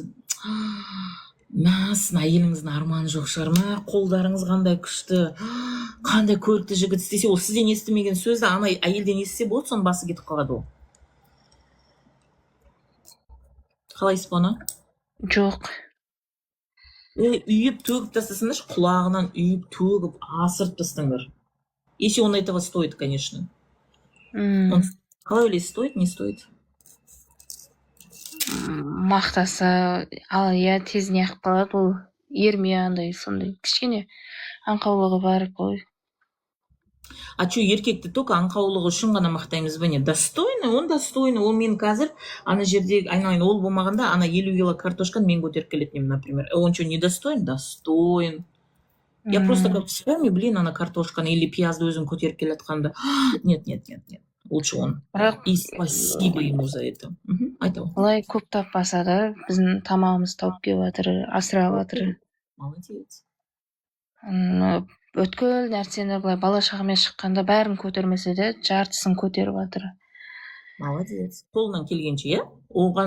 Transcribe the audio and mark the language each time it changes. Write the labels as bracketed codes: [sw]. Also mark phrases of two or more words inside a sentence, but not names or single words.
[kk] Мә, сіздің әйеліңіздің арманы жоқ шығар, мә, қолдарыңыз қандай күшті, қандай көрікті жігіт істесе, ол сізден естімеген сөзді ана әйелден естісе болды, соның басы кетіп қалады ол. Қалайсыз бұны? Жоқ. Үйіп төгіп тастасаңдаршы, құлағынан үйіп төгіп асырып тастаңдар. [ru] Если он этого стоит, конечно. М, [kk] Қалай ойлайсыз, [ru] стоит, не стоит? [kk] Мақтаса, ал иә тезіне ақ қалады ол. Ерме андай сондай кішкене аңқаулығы бар ғой. [ru] А что, [kk] еркекті только аңқаулығы үшін ғана мақтаймыз ба не? [ru] Достойный, он достойный. [kk] Ол мен қазір ана жерде айналайын, ол болмағанда ана 50 кило картошканы мен көтеріп келетін едім, [ru] например. Он что, не достоин? Достоин. Я просто как вспомню, блин, [kk] ана картошканы или пиязды өзің көтеріп келе жатқанда. [ru] Нет. Лучше он. [kk] Бірақ [ru] И спасибо ему за это. [kk] Айта ғой. олай көп таппаса да біздің тамағымызды тауып келіп жатыр, асырап жатыр. [ru] Молодец. [kk] Өткөл нәрсені былай бала шағамен шыққанда бәрін көтермесе де жартысын көтеріп жатыр. [ru] Молодец. [kk] Қолынан келгенше, иә? Оған